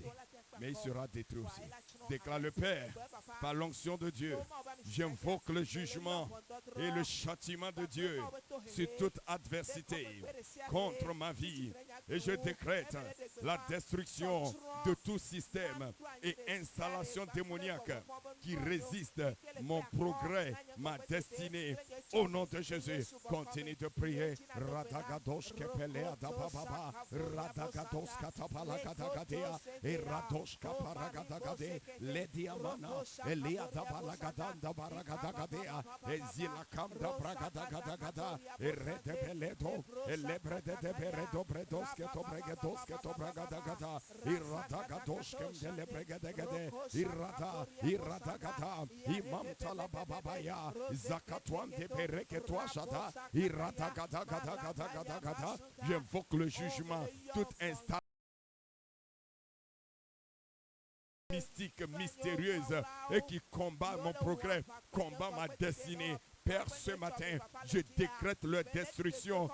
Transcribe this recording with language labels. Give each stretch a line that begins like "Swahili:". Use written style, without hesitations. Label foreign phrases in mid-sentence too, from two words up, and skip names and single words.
French: Mais il sera détruit aussi. Déclare le Père, par l'onction de Dieu, j'invoque le jugement et le châtiment de Dieu sur toute adversité contre ma vie. Et je décrète la destruction de tout système et installation démoniaque qui résiste mon progrès, ma destinée. Au nom de Jésus, continue de prier. Radagadosh kepelea dababa, radagados katapalagadagadia, et radosh kaparagadagade, lediamana, elia dabalagadanda baragadagadia, et zilakam da bragadagada, et redebeledo, et lebrede de beredo bredos ketobregados ketobragadagada, et radagadosh kemdelebregadagade, iradagada, imam talababaya, zakatwan de j'invoque le jugement, toute installation mystique, mystérieuse et qui combat mon progrès, combat ma destinée. Père, ce matin, je décrète leur destruction.